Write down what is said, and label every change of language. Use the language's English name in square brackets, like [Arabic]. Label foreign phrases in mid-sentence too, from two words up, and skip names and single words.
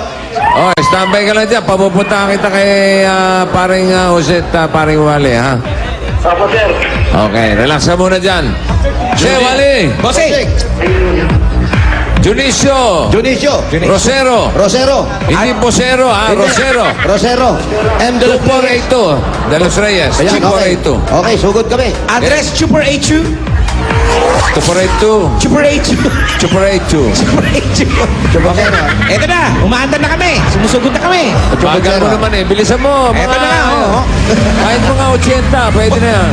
[Filipino] Standby ka lang dyan. Papupunta kita kay paring Jose at paring Wally, ha? Apa sir? Okay, relax ka muna dyan. Jose, Wally. Bossing. Dionisio. Rosero. Hindi Posero, ha? Rosero. M. De Los Reyes. 2482. De Los Reyes. Ayan, okay. 2482. Okay, sugod kami. Address, Super H2. 2482. Super H2. 2482. Super H2. Eto na, umaandar na kami. Sumusugod na kami. Bagal mo naman eh. Bilisan mo. Eto na nga, oo. Kahit mga 80, pwede na yan.